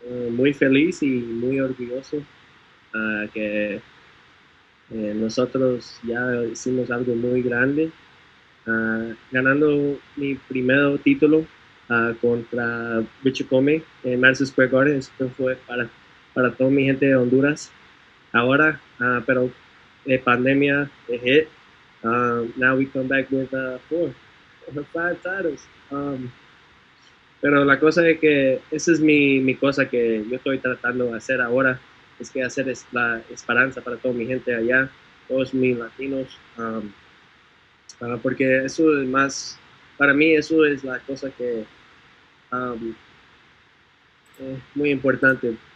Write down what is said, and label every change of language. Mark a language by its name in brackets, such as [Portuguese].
[Spanish] Muy feliz y muy orgulloso que nosotros ya hicimos algo muy grande, ganando mi primer título contra Richard Comey en Madison Square Garden. Esto fue para toda mi gente de Honduras. Ahora, pero pandemia hit. [English] Now we come back with 4 or 5 titles. [Spanish] Pero la cosa es que esa es mi cosa que yo estoy tratando de hacer ahora, es que hacer la esperanza para toda mi gente allá, todos mis latinos, porque eso es más, para mí eso es la cosa que es muy importante.